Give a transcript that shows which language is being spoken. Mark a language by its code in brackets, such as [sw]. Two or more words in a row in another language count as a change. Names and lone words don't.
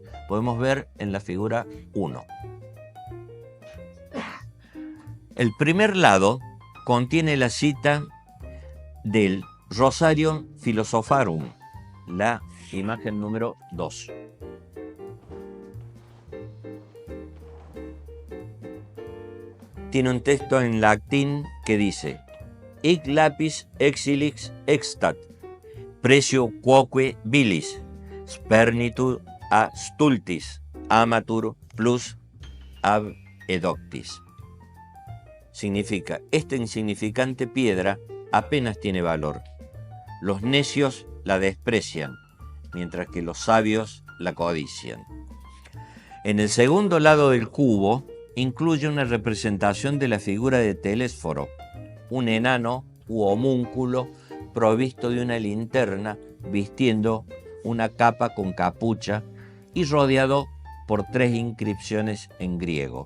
[es] Podemos ver en la figura 1. El primer lado contiene la cita del Rosarium Philosopharum, la imagen número 2. Tiene un texto en latín que dice: [la] Hic lapis exilix extat, precio quoque bilis, spernitur a stultis, amatur plus ab edoctis. [es] Significa, esta insignificante piedra apenas tiene valor. Los necios la desprecian, mientras que los sabios la codician. En el segundo lado del cubo incluye una representación de la figura de Telésforo, un enano u homúnculo provisto de una linterna, vistiendo una capa con capucha y rodeado por 3 inscripciones en griego.